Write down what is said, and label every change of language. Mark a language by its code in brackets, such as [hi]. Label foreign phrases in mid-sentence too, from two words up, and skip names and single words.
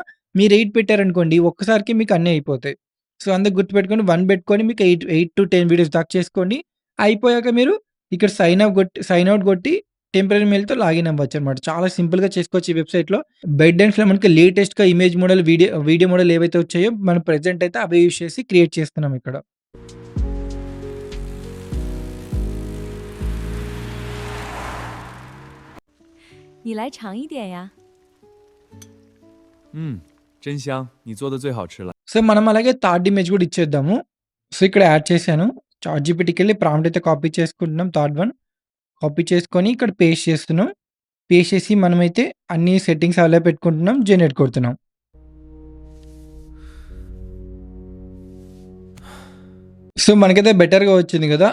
[te] మీరు 8 పెట్టారనుకోండి ఒక్కసారికి మీకు అన్నీ అయిపోతాయి. సో, అందుకు గుర్తుపెట్టుకొని 1 పెట్టుకొని మీకు 8-10 వీడియోస్ దాకా చేసుకోండి. అయిపోయాక మీరు ఇక్కడ [en] sign out [te] కొట్టి [en] temporary mailతో login [te] అవ్వచ్చనమాట. చాలా సింపుల్‌గా చేసుకోవచ్చు ఈ వెబ్‌సైట్‌లో. బైట్‌డెన్స్‌లో మనకి [en] latestగా image model, video model [te] ఏవైతే వచ్చాయో మనం ప్రెజెంట్ అయితే అవే యూజ్ చేసి క్రియేట్ చేస్తున్నాం ఇక్కడ. [zh] 你来尝一点呀。真香，你做的最好吃了。 [te] సో, మనం అలాగే [en] third image [te] కూడా ఇచ్చేద్దాము. సో, ఇక్కడ యాడ్ చేశాను. చాట్‌జీపీటీకెళ్ళి ప్రాంప్ట్ అయితే కాపీ చేసుకుంటున్నాం [en] third one. [te] కాపీ చేసుకొని ఇక్కడ పేస్ట్ చేస్తున్నాం. పేస్ట్ చేసి మనమైతే అన్ని సెట్టింగ్స్ అలా పెట్టుకుంటున్నాం. జనరేట్ కొడుతున్నాం. సో, మనకైతే బెటర్‌గా వచ్చింది గదా!